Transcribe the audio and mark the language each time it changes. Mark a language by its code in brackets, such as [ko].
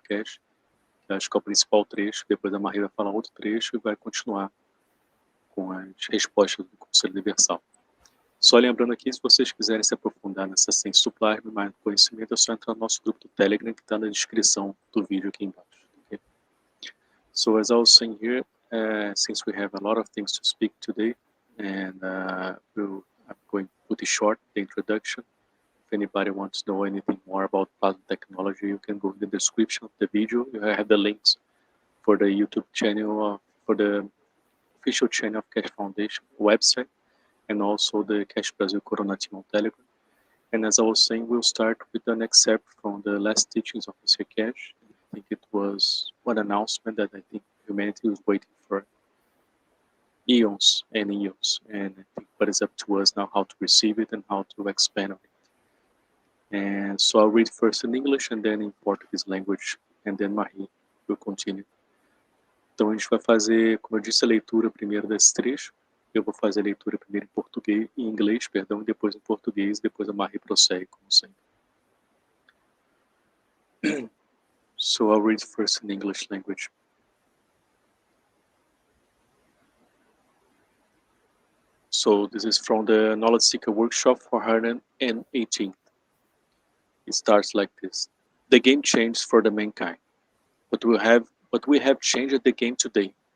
[pt] Cash, que acho que é o principal trecho. Depois a Maria vai falar outro trecho e vai continuar com as respostas do Conselho Universal. Só lembrando aqui, se vocês quiserem se aprofundar nessa ciência do plasma e mais conhecimento, é só entrar no nosso grupo do Telegram, que está na descrição do vídeo aqui embaixo. [en] Okay? So, as I was saying here, since we have a lot of things to speak today, and I'm going to put it short, the introduction. If anybody wants to know anything more about plasma technology, you can go in the description of the video. You have the links for the YouTube channel, for the official channel of Cash Foundation website, and also the Cash Brazil Corona team on Telegram. And as I was saying, we'll start with an excerpt from the last teachings of Mr. Cash. I think it was one announcement that I think humanity was waiting for eons and eons, and I think what is up to us now how to receive it and how to expand on it. And so I'll read first in English and then in Portuguese language, and then Marie will continue. [pt] Então a gente vai fazer, como eu disse, a leitura primeiro desse trecho. Eu vou fazer a leitura primeiro em português, em inglês, perdão, e depois em português, depois a Marie prossegue, como sempre. [en] So I'll read first in English language. So this is from the Knowledge Seeker Workshop 418. It starts like this. The game changed for the mankind, but we have changed the game today.